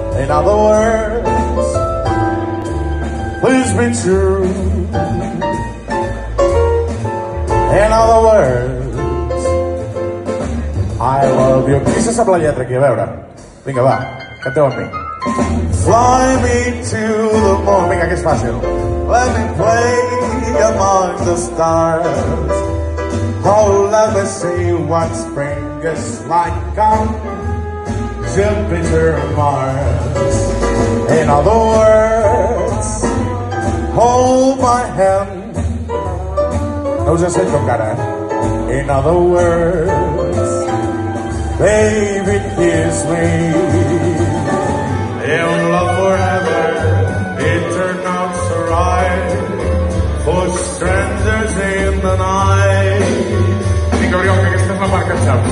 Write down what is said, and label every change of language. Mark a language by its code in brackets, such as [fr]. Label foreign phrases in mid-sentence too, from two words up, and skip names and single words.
[en] In other words, please be true. In other words, I love you. [ca] Qui se sap la lletra aquí? A veure. Vinga, va, canteu amb mi. [en] Fly me to the moon. [ca] Vinga, que és fàcil. [en] Let me play among the stars. Oh, let me see what spring is like on Jupiter and Mars. In other words, hold my hand. [ca] No us sento encara, eh? [en] In other words, baby, kiss me. In love forever, eternal right for strangers in the night. [ca] Vinga, Oriol, que aquesta és la part que et saps.